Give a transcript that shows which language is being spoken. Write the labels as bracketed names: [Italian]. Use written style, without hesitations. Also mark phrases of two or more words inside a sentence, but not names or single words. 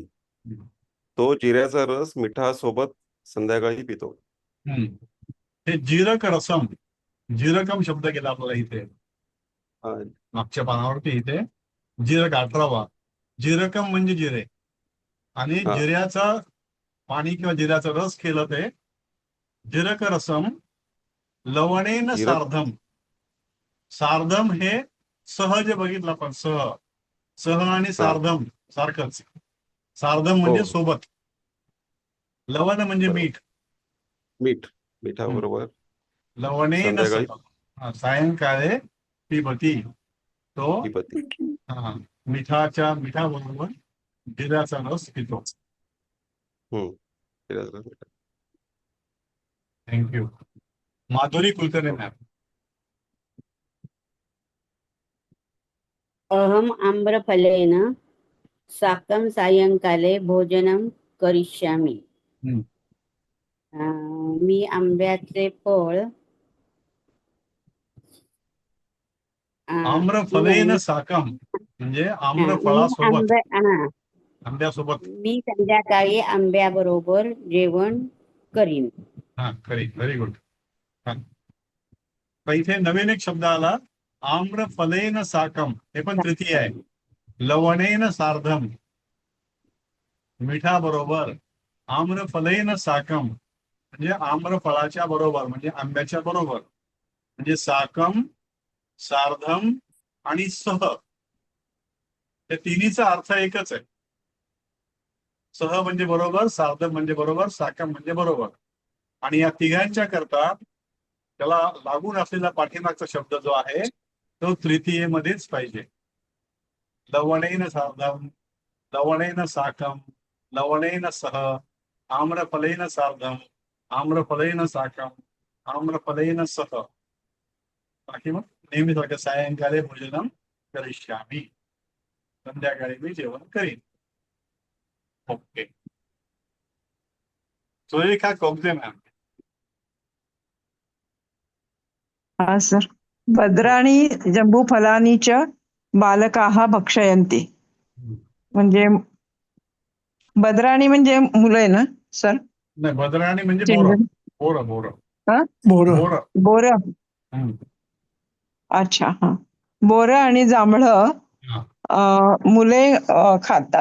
[Marathi] तो जिऱ्याचा रस मिठासोबत संध्याकाळी पितो. हे [Sanskrit] जिरकरसम जिरकम [Marathi] शब्द केला आपल्याला इथे मागच्या पानावरती. इथे जिरक 18वा. जिरकम म्हणजे जिरे आणि जिऱ्याचा पाणी किंवा जिऱ्याचा रस केलं ते [Sanskrit] जिरकरसम लवणेन सार्धम. [Marathi] सार्धम हे सहज बघितलं आपण. सह आणि सार्धम सारखंच. सार्धम म्हणजे सोबत. लवण म्हणजे मीठ. मिठाबरोबर [Sanskrit] लवणेन सायंकाळे पिबती. [Marathi] तो मिठाबरोबर जिऱ्याचा रस पितो. थँक्यू. माधुरी कुलकर्णी मॅम. [Sanskrit] अहम आम्रफलेन साकं सायंकाले भोजनं करिष्यामि. [Marathi] मी आंब्याचे फळ [Sanskrit] आम्रफलेन साकम [Marathi] म्हणजे आम्रफळासोबत. आंब्यासोबत मी संध्याकाळी आंब्याबरोबर जेवण करीन. करीन. [English] very good. [Marathi] इथे नवीन एक शब्द आला [Sanskrit] आम्रफलेन साकम. [Marathi] हे पण तृतीय आहे. [Sanskrit] लवणेन सार्धम [Marathi] मिठाबरोबर. [Sanskrit] आम्रफलेन साकम [Marathi] म्हणजे आम्रफळाच्या बरोबर म्हणजे आंब्याच्या बरोबर. म्हणजे [Sanskrit] साकम सार्धम [Marathi] आणि सह या तिन्हीचा अर्थ एकच आहे. सह म्हणजे बरोबर, सार्धम म्हणजे बरोबर, साकम म्हणजे बरोबर. आणि या तिघांच्या करता त्याला लागून असलेला पाठीमागचा शब्द जो आहे तो तृतीयेमध्येच पाहिजे. [Sanskrit] लवणेन सार्धम, लवणेन साकम, लवणेन सह, आम्रफलेन सार्धम, आम्रफलेन साकम, आम्रफलेन सह. [Marathi] बाकी मग नेहमीसारखं सायंकाळी [Sanskrit] भोजनम करिष्यामि. [Marathi] संध्याकाळी मी जेवण करीन. ओके. सुरेखा कोगदे मॅम. हा सर. [Sanskrit] भद्राणी जंबूफलानी च बालकाः भक्षयन्ति. [Marathi] म्हणजे भद्राणी म्हणजे मुलं आहे ना सर? नाही भद्राणी म्हणजे बोरं. बोरं. अच्छा. हा. बोरं आणि जांभळं मुले खातात.